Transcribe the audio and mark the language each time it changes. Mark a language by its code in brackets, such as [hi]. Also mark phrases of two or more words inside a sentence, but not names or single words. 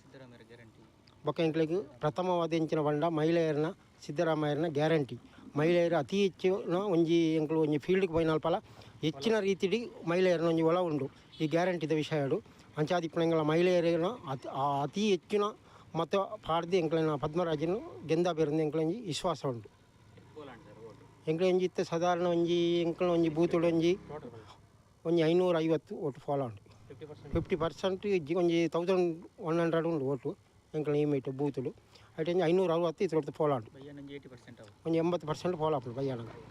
[tcy] ಬೊಕ್ಕ ಎಂಕ್ಲಿಗೆ ಪ್ರಥಮವಾದ ಎಂಚಿನ ಬಂಡ ಮಹಿಳೆಯರನ್ನ ಸಿದ್ದರಾಮಯ್ಯರನ್ನ ಗ್ಯಾರಂಟಿ ಮಹಿಳೆಯರು ಅತಿ ಹೆಚ್ಚಿನ ಒಂಜಿ ಎಂಕ್ಲು ಒಂಜಿ ಫೀಲ್ಡ್ಗೆ ಪೋಯಿನಲ್ಪಲ ಹೆಚ್ಚಿನ ರೀತಿಡಿ ಮಹಿಳೆಯರನ್ನ ಒಂಜಿ ಒಲ ಉಂಡು ಈ ಗ್ಯಾರಂಟಿದ ವಿಷಯಡು ಅಂಚಾದಿಪ್ಪುನಂಗಳ ಮಹಿಳೆಯರನ್ನ ಅತಿ ಹೆಚ್ಚಿನ ಮತ ಪಾಡ್ದು ಎಂಕ್ಲಿನ ಪದ್ಮರಾಜನು ಗೆಂದಾಬೇರಂದು ಎಂಕ್ಲಂಜಿ ವಿಶ್ವಾಸ ಉಂಟು ಎಂಕ್ಲಂಜಿ ಇತ್ತ ಸಾಧಾರಣ ಒಂಜಿ ಎಂಕ್ಲ ಒಂಜಿ ಬೂತುಡು ಒಂಜಿ 550 ಓಟು ಫಾಲೋ ಉಂಟು 50% ಇಜ್ಜಿ ಒಂಜಿ 1100 ಉಂಡು ಓಟು ಎಂಕ್ಲ ಇಮೇಟ್ ಬೂತುಡು ಅಟ್ 560 ಇತ್ತು ಫಾಲೋ ಉಂಟು ಒಂಜಿ 80% ಫಾಲೋ ಉಂಟು ಬಯ್ಯಾನಗ